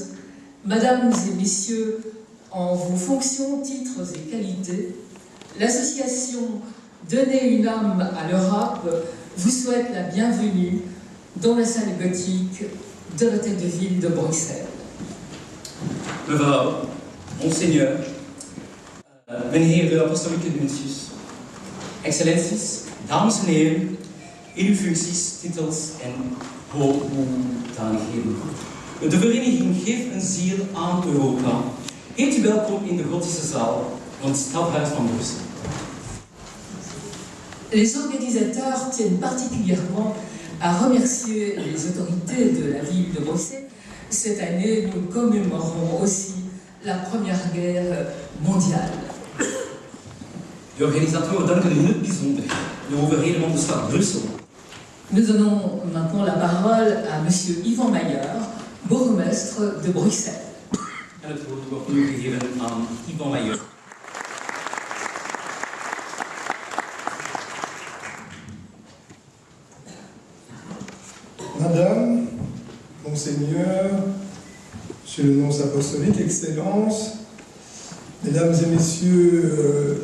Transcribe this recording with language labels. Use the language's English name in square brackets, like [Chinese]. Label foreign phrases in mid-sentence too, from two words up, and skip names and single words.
[French] Mesdames et Messieurs, en vos fonctions, titres et qualités, l'association Donner une âme à l'Europe vous souhaite la bienvenue dans la salle gothique de l'Hôtel de Ville de Bruxelles. [Dutch] Mevrouw, Monseigneur, meneer de apostolieke nuncius, excellenties, dames en heren, in uw functies, titels en hoogmoedanigheden. De vereniging Geef een ziel aan Europa heet u welkom in de gotische zaal van het Stadhuis van Brussel. [French] Les organisateurs tiennent particulièrement à remercier les autorités de la ville de Bruxelles. Cette année, nous commémorons aussi la Première Guerre mondiale. [Dutch] De organisatoren danken in het bijzonder de overheden van de stad Brussel. [French] Nous donnons maintenant la parole à Monsieur Yvan Mayer, bourgmestre de Bruxelles. [Dutch] En het woord wordt nu gegeven aan Yvan Mayer. [French] Madame, Monseigneur, Monsieur le nonce apostolique, Excellences, Mesdames et Messieurs